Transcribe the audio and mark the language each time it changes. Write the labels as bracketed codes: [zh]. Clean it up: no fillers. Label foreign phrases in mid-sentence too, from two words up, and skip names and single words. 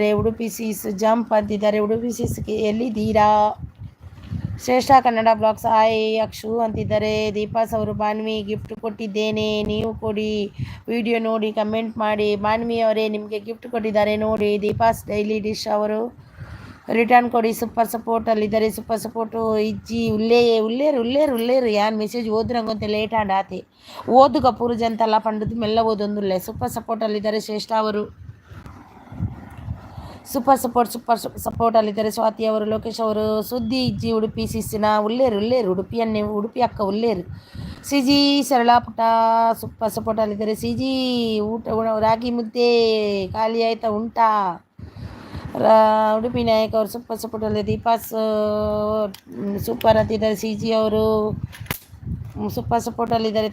[kn] ಉಡುಪಿ ಸೀಸ್ ಜಂಪ್ ಅಂತಿದ್ದಾರೆ. ಉಡುಪಿ ಸೀಸ್ಗೆ ಎಲ್ಲಿದ್ದೀರಾ? ಶ್ರೇಷ್ಠ ಕನ್ನಡ ಬ್ಲಾಗ್ಸ್ ಹಾಯ್ ಅಕ್ಷು ಅಂತಿದ್ದಾರೆ. ದೀಪಾಸ್ ಅವರು ಬಾನ್ವಿ ಗಿಫ್ಟ್ ಕೊಟ್ಟಿದ್ದೇನೆ, ನೀವು ಕೊಡಿ, ವಿಡಿಯೋ ನೋಡಿ ಕಮೆಂಟ್ ಮಾಡಿ. ಬಾನ್ವಿ ಅವರೇ ನಿಮಗೆ ಗಿಫ್ಟ್ ಕೊಟ್ಟಿದ್ದಾರೆ ನೋಡಿ. ದೀಪಾಸ್ ಡೈಲಿ ಡಿಶ್ ಅವರು ರಿಟರ್ನ್ ಕೊಡಿ. ಸೂಪರ್ ಸಪೋರ್ಟಲ್ಲಿದ್ದಾರೆ. [tcy] ಸೂಪರ್ ಸಪೋರ್ಟು ಇಜ್ಜಿ ಉಲ್ಲೇರು ಯಾನ್ ಮೆಸೇಜ್ ಓದ್ರಂಗಂತೆ ಲೇಟ್ ಆಡಾತೆ ಓದುಗ ಪೂರ್ಜ ಅಂತೆಲ್ಲ ಪಂಡದು ಮೆಲ್ಲ ಓದೊಂದುಲ್ಲೆ. [kn] ಸೂಪರ್ ಸಪೋರ್ಟಲ್ಲಿದ್ದಾರೆ ಶ್ರೇಷ್ಠ ಅವರು. ಸೂಪರ್ ಸಪೋರ್ಟಲ್ಲಿದ್ದಾರೆ ಸ್ವಾತಿ ಅವರು. [tcy] ಲೋಕೇಶ್ ಅವರು ಸುದ್ದಿ ಇಜ್ಜಿ ಉಡುಪಿ ಸಿಸ್ಸಿನ ಉಲ್ಲೇರು ಉಡುಪಿ ಅಕ್ಕ ಉಲ್ಲೇರು. [kn] ಸಿ ಜಿ ಸರಳ ಪುಟ ಸೂಪರ್ ಸಪೋರ್ಟಲ್ಲಿದ್ದಾರೆ. ಸಿ ಜಿ ರಾಗಿ ಮುದ್ದೆ ಖಾಲಿ ಆಯ್ತಾ ಉಂಟಾ? ಉಡುಪಿ ನಾಯಕ್ ಅವರು ಸೂಪರ್ ಸಪೋರ್ಟಲ್ಲಿ. ದೀಪಾಸ್ ಸೂಪರ್ ಅಂತಿದ್ದಾರೆ. ಸಿ ಜಿ ಅವರು ಸೂಪರ್ ಸಪೋರ್ಟಲ್ಲಿದ್ದಾರೆ.